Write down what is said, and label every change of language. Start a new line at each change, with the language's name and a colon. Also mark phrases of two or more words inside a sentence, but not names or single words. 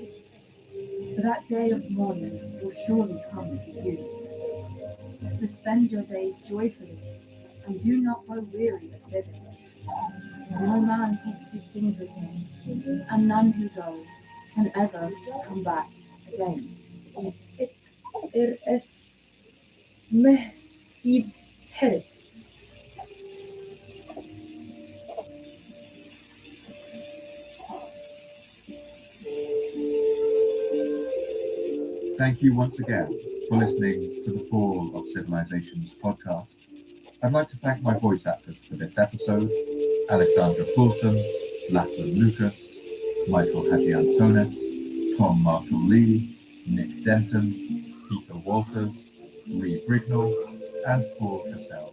English: For that day of mourning will surely come for you. So spend your days joyfully, and do not grow weary of living. No man takes his things with him, and none who go can ever come back again. إرأس مه إيب حرس. Thank you once again for listening to the Fall of Civilizations podcast. I'd like to thank my voice actors for this episode: Alexandra Fulton, Lachlan Lucas, Michael Hadjiantonis, Tom Marshall Lee, Nick Denton, Peter Walters, Reed Brignall, and Paul Cassell.